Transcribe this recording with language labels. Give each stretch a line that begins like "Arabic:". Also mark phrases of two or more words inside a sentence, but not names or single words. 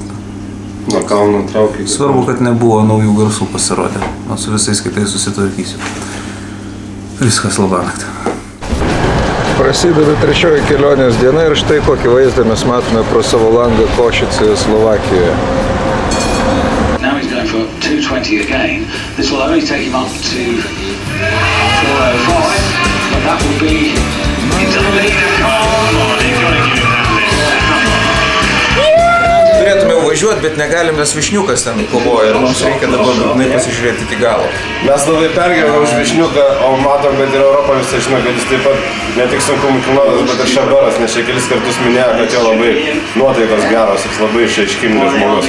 Lithuanian: Nuo kalno traukia. svarbu, kad nebuvo naujų garsų pasirodę. O su visais kitais susitvarkysiu. Viskas labanakt. Prasideda trečioji kelionės diena ir štai kokį vaizdą mes matome pro savo langą Košice, Slovakijoje.
English: Now he's going for 220 again. This will only take him up to 405, but that will be into the lead. Come on, he's got to give it that
Lithuanian: Turėtume važiuoti, bet negalim, nes Višniukas ten kovoja ir mums reikia dabar būtinai pasižiūrėti iki galo. Mes labai pergyvenam už Višniuką, o matom, kad ir Europą visą žino, kad jis taip pat ne tik sunkumų kilnotas, bet ir šaberas, nes čia kelis kartus minėjo, kad jo labai nuotaikos geros, jis labai išaiškingas žmogus.